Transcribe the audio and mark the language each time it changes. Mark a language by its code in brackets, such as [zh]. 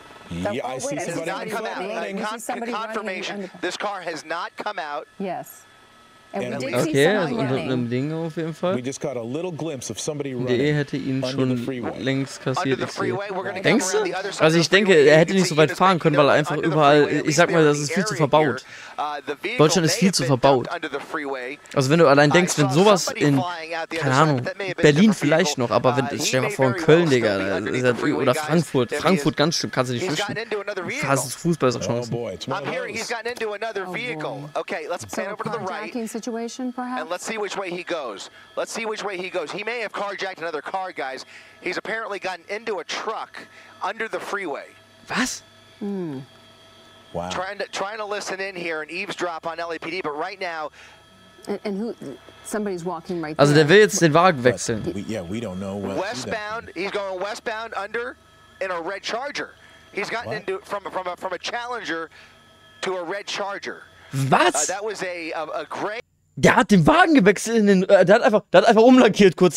[en] Yeah, I see somebody running. Confirmation. This car has not come out. Yes. [de] Okay, also unter einem Ding auf jeden Fall. Der hätte ihn schon längst kassiert. Denkst du? Also ich denke, er hätte nicht so weit fahren können, weil er einfach überall, ich sag mal, das ist viel zu verbaut. Deutschland ist viel zu verbaut. Also wenn du allein denkst, wenn sowas keine Ahnung, Berlin vielleicht noch, aber wenn, stell dir mal vor, in Köln, Digga, oder Frankfurt ganz schlimm, kannst du nicht flüchten. Fast Fußball ist auch schon. [en] I'm hearing he's gotten into another vehicle. Okay, let's pan over to the right. Situation, perhaps? And let's see which way he goes. Let's see which way he goes. He may have carjacked another car, guys. He's apparently gotten into a truck under the freeway. [de] Was? [en] Wow. Trying to listen in here and eavesdrop on LAPD, but right now. And who? Somebody's walking right there. [de] Also der will jetzt den Wagen wechseln. [en] We don't know what. Westbound. He's going westbound under in a red Charger. He's gotten into from a Challenger to a red Charger. [de] Was? [en] That was a gray. [de] Der hat den Wagen gewechselt in den, der hat einfach umlackiert kurz.